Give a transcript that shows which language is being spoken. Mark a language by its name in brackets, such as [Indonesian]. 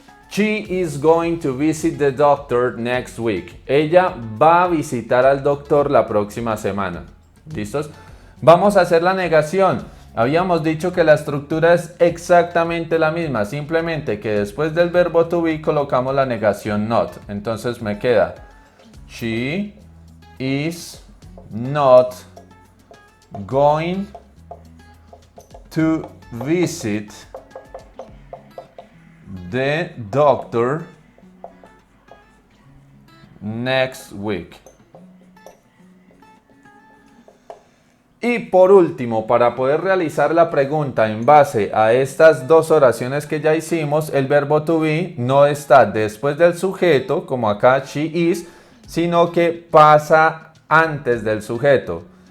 [English] She is going to visit the doctor next week. [Spanish] Ella va a visitar al doctor la próxima semana. ¿Listos? Vamos a hacer la negación. Habíamos dicho que la estructura es exactamente la misma, simplemente que después del verbo to be colocamos la negación not. Entonces me queda [English] she is not going to visit the doctor next week. [Spanish] Y por último, para poder realizar la pregunta en base a estas dos oraciones que ya hicimos, el verbo to be no está después del sujeto, como acá [English] she is, [Spanish] sino que pasa antes del sujeto.